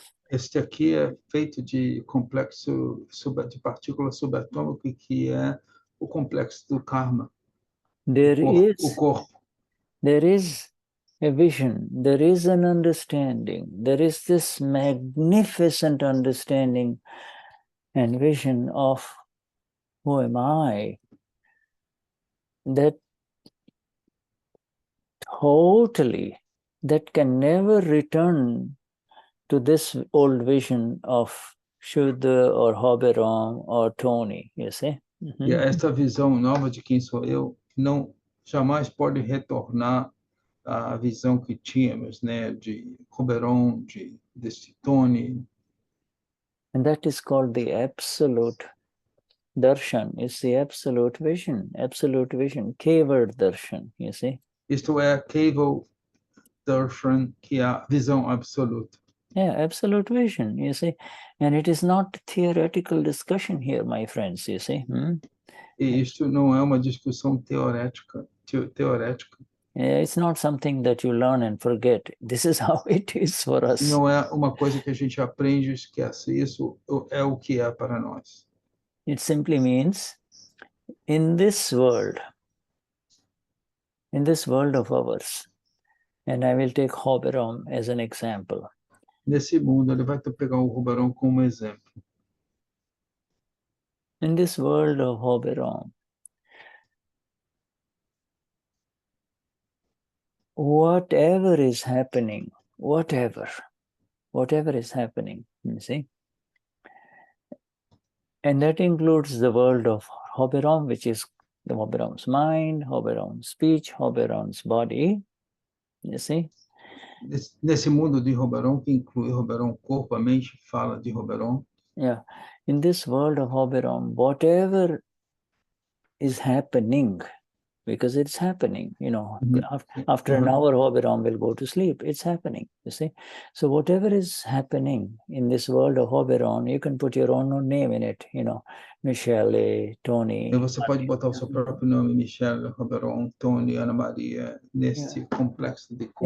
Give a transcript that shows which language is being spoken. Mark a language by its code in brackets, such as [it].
[pt] Este aqui é feito de complexo de partícula subatômica, que é o complexo do karma. [en] There [pt] o corpo. [en] There is a vision, there is an understanding, there is this magnificent understanding and vision of who am I, that totally, that can never return to this old vision of Shuddha or Hoberam or Tony, you see? [pt] E esta visão nova de quem sou eu não jamais pode retornar à visão que tínhamos, né, de Hoberam, de Tony. [en] And that is called the absolute darshan. It's the absolute vision, Keval darshan, you see? [pt] Isto é Keval darshan, que é a visão absoluta. [en] Yeah, absolute vision, you see. And it is not theoretical discussion here, my friends, you see. [pt] E isto não é uma discussão teorética. [en] It's not something that you learn and forget. This is how it is for us. [pt] Não é uma coisa que a gente aprende e esquece. Isso é o que é para nós. [en] It simply means, in this world of ours, and I will take Hoberam as an example. [pt] Nesse mundo, ele vai pegar o Hoberam como exemplo. [en] In this world of Hoberam, whatever is happening, whatever is happening, you see. And that includes the world of Hoberam, which is the Hoberam's mind, Hoberam's speech, Hoberam's body, you see. [pt] Nesse mundo de Hoberam, que inclui Hoberam, corpo, a mente, fala de Hoberam. [en] Yeah, in this world of Hoberam, whatever is happening, because it's happening, after an hour, Hoberam will go to sleep. It's happening, you see. So whatever is happening in this world of Hoberam, you can put your own name in it, Michelle, Tony. [pt] E você pode botar o seu próprio nome, Michelle, Hoberam, Tony, Ana Maria, nesse complexo de corpo.